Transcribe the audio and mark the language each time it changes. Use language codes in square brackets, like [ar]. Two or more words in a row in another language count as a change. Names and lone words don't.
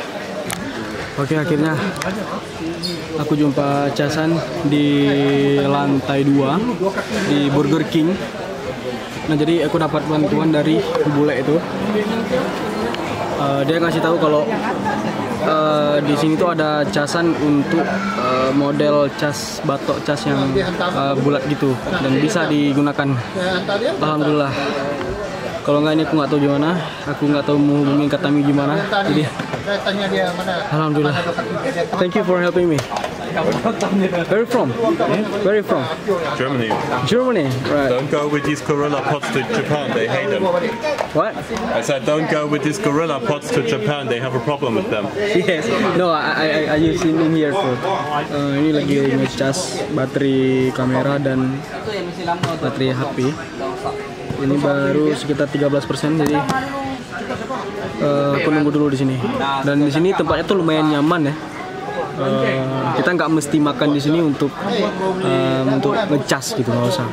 [id] Oke, akhirnya aku jumpa casan di lantai 2 di Burger King. Nah, jadi aku dapat bantuan dari bule itu. Dia ngasih tahu kalau di sini tuh ada casan untuk model cas batok cas yang bulat gitu dan bisa digunakan. Alhamdulillah. Kalau nggak ini aku nggak tahu gimana, aku nggak tahu mau hubungin Katami gimana. Jadi alhamdulillah. [en] Thank you for helping me. Where you from? Where you from? Germany. Germany. Right. Don't go with these gorilla pots to Japan, they hate them. What? I said don't go with these gorilla pots to Japan, they have a problem with them. Yes. No, I use in here for. [id] Ini lagi ngecas baterai kamera dan baterai HP. Ini baru sekitar 13%, jadi aku nunggu dulu di sini. Dan di sini tempatnya tuh lumayan nyaman ya. Kita nggak mesti makan di sini untuk ngecas gitu, nggak usah.